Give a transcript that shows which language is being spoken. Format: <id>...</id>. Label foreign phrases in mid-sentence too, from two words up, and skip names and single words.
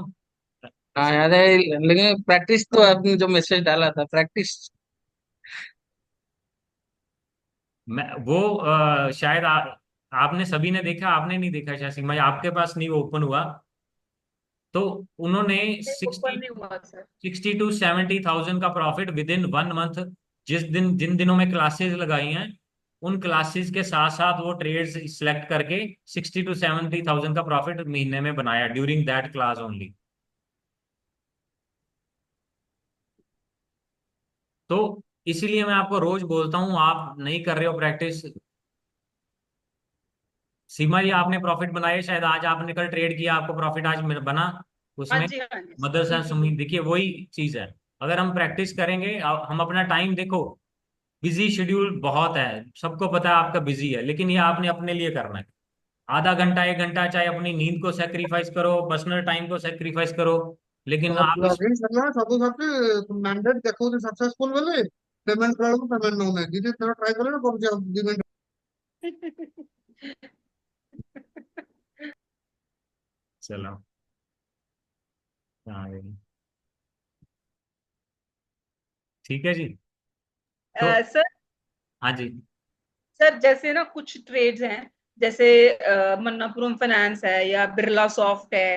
<hi>हाँ याद है, लेकिन प्रैक्टिस तो आपने जो मैसेज डाला था प्रैक्टिस। मैं वो शायद आपने सभी ने देखा, आपने नहीं देखा शायद, सिग्मा आपके पास नहीं वो ओपन हुआ। तो उन्होंने ऊपर 60 नहीं हुआ सर।</hi> <en>60 to 70 thousand</en> <hi>का प्रॉफिट</hi> <en>with in 1 month,</en> <hi>जिन दिनों में क्लासेस लगाई हैं उन क्लासेस के साथ साथ वो ट्रेड्स सिलेक्ट करके</hi> <en>60 to 70 thousand</en> <hi>का प्रॉफिट महीने में बनाया</hi> <en>during that class only.</en> <hi>तो इसीलिए मैं आपको रोज बोलता हूँ, आप नहीं कर रहे हो प्रैक्टिस। सीमा जी, आपने प्रॉफिट बनाए शायद, आज आपने कल ट्रेड किया, आपको प्रॉफिट आज बना हाँ उसमें। जी, हाँ जी सर, मदरसा बिल्कुल सुमी बिल्कुल। देखिए, वही चीज है। अगर हम प्रैक्टिस करेंगे, हम अपना टाइम देखो,</hi> <en>busy schedule</en> <hi>बहुत है, सबको पता है आपका बिजी है, लेकिन ये आपने अपने लिए करना है। आधा घंटा 1 घंटा चाहे अपनी नींद को सेक्रीफाइस करो,</hi> <en>personal time</en> <hi>को सेक्रीफाइस करो, लेकिन आप इस</hi> <or>ଲଗିନ ସରିଲା ସବୁ ସାଥି ମ୍ୟାଣ୍ଡେଟ୍ ଦେଖଉଛି ସକ୍ସେସଫୁଲ ବୋଲି ପେମେଣ୍ଟ କଲା ବେଳକୁ ପେମେଣ୍ଟ ନଉନାହିଁ। ଦିଦି ଥର ଟ୍ରାଏ କଲେ କରୁଛି ଆଉ 2 ମିନିଟ।</or> <hi>चलो हाँ ठीक है जी। तो सर हाँ जी। सर जैसे ना कुछ ट्रेड्स हैं, जैसे मन्नापुरम फाइनेंस है या बिरला सॉफ्ट है</hi>